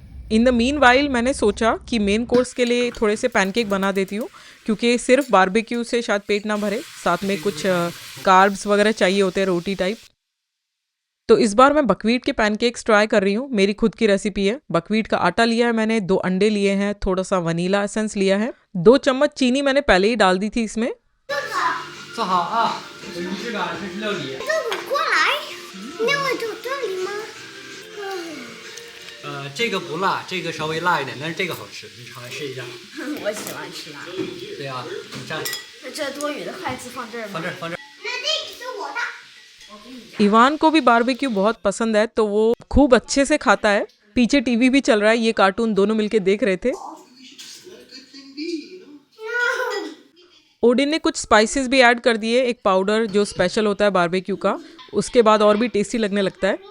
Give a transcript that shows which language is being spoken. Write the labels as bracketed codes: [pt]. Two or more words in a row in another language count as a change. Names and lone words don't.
[en] in the meanwhile [hi] मैंने सोचा कि [en] main course [hi] के लिए थोड़े से पैनकेक बना देती हूँ, क्योंकि सिर्फ बारबेक्यू से शायद पेट ना भरे, साथ में कुछ कार्ब्स वगैरह चाहिए होते हैं रोटी टाइप। तो इस बार मैं बकवीट के पैनकेक्स ट्राई कर रही हूँ, मेरी खुद की रेसिपी है। बकवीट का आटा लिया है मैंने, 2 अंडे लिए हैं, थोड़ा सा [en] vanilla essence [hi] लिया है, 2 चम्मच चीनी मैंने पहले ही डाल दी थी इसमें। [zh] 坐好啊，有仪式感，这是料理。过来，那我就这里吗？这个不辣，这个稍微辣一点，但是这个好吃，你尝来试一下。我喜欢吃辣。对呀、你蘸，那这多余的筷子放这儿吗？放这儿，放这儿。那这个是我的。 [hi] इवान को भी बारबेक्यू बहुत पसंद है, तो वो खूब अच्छे से खाता है। पीछे टीवी भी चल रहा है, ये कार्टून दोनों मिलके देख रहे थे। ओडिन ने कुछ स्पाइसेस भी ऐड कर दिए, एक पाउडर जो स्पेशल होता है बारबेक्यू का, उसके बाद और भी टेस्टी लगने लगता है।